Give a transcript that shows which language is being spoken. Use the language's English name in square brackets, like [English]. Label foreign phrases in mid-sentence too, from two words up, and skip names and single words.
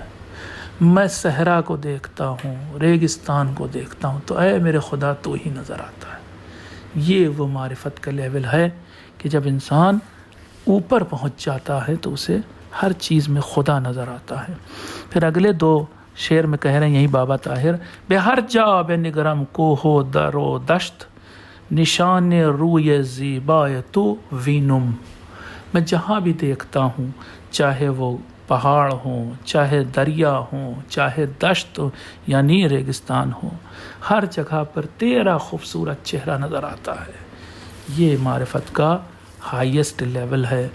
[Urdu] میں صحرا کو دیکھتا ہوں، ریگستان کو دیکھتا ہوں تو اے میرے خدا تو ہی نظر آتا ہے. یہ وہ معرفت کا لیول ہے کہ جب انسان اوپر پہنچ جاتا ہے تو اسے ہر چیز میں خدا نظر آتا ہے. پھر اگلے 2 شعر میں کہہ رہے ہیں یہی بابا طاہر، [Persian] بے ہر جا بے نگرم کو ہو در و دشت، نشان روی زیبائے تو وینم. [Urdu] میں جہاں بھی دیکھتا ہوں، چاہے وہ پہاڑ ہوں، چاہے دریا ہوں، چاہے دشت یعنی ریگستان ہو، ہر جگہ پر تیرا خوبصورت چہرہ نظر آتا ہے. یہ معرفت کا [English] highest level [Urdu] ہے.